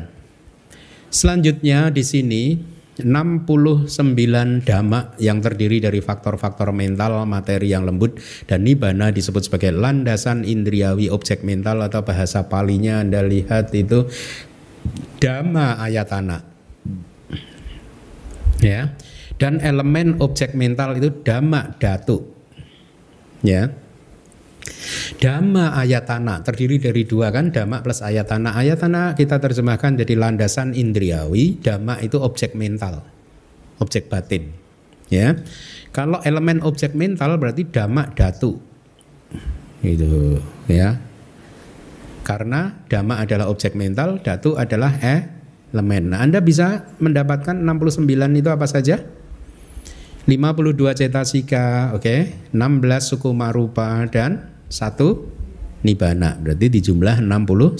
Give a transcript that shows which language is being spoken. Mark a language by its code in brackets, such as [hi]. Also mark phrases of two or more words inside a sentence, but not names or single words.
[id] Selanjutnya di sini 69 dhamma yang terdiri dari faktor-faktor mental, materi yang lembut, dan nibbana disebut sebagai landasan indriawi objek mental, atau bahasa Palinya Anda lihat itu [pi] dhamma ayatana. [id] Ya. Dan elemen objek mental itu [pi] dhamma dhatu. [id] Ya. [pi] Dhamma ayatana [id] terdiri dari 2 kan, dhamma plus ayatana. Ayatana kita terjemahkan jadi landasan indriawi, dhamma itu objek mental, objek batin. Ya, kalau elemen objek mental berarti [pi] dhamma dhatu. [id] Itu ya. Karena dhamma adalah objek mental, dhatu adalah elemen. Nah, Anda bisa mendapatkan 69 itu apa saja? 52 cetasika, oke, 16 [pi] sukuma rupa [id] dan 1 nibbana, berarti di jumlah 69.